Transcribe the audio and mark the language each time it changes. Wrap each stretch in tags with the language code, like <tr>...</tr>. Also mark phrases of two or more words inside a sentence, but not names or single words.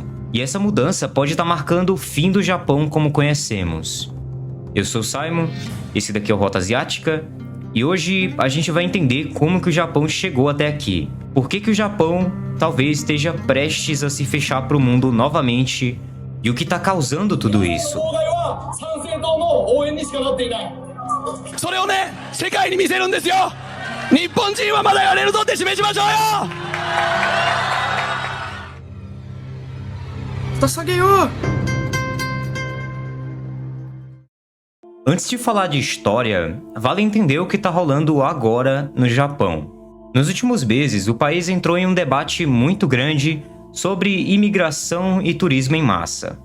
<pt>E essa mudança pode estar marcando o fim do Japão como conhecemos. Eu sou o Simon, esse daqui é o Rota Asiática, e hoje a gente vai entender como que o Japão chegou até aqui. Por que que o Japão talvez esteja prestes a se fechar para o mundo novamente e o que está causando tudo isso.</pt> <ja>それをね、世界に見せるんですよ。日本人はまだやれるぞって示しましょうよ。</ja> <pt>Só ganhou! Antes de falar de história, vale entender o que está rolando agora no Japão. Nos últimos meses, o país entrou em um debate muito grande sobre imigração e turismo em massa.</pt>